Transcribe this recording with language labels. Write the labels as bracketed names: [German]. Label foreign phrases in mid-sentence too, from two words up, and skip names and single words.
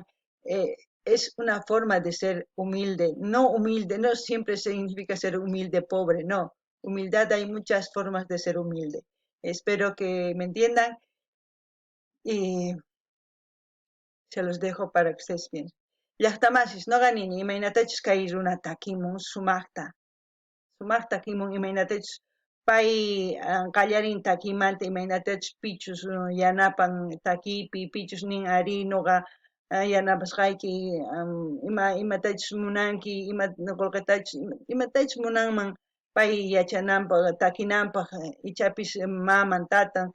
[Spanish] Es una forma de ser humilde, no siempre significa ser humilde, pobre, no. Humildad, hay muchas formas de ser humilde. Espero que me entiendan y se los dejo para que ustedes piensen. [Quechua] Llaqtamasis noqanini imaynatachus kay runata takimun sumaqtakimun imaynatachus pay qallarin takimanta imaynatachus pichus yanapan takipi pichus nin ari noqa yanapasqayki imatachus munanki imatachus munanman pay yachananpaq takinanpaq ichapis maman tatan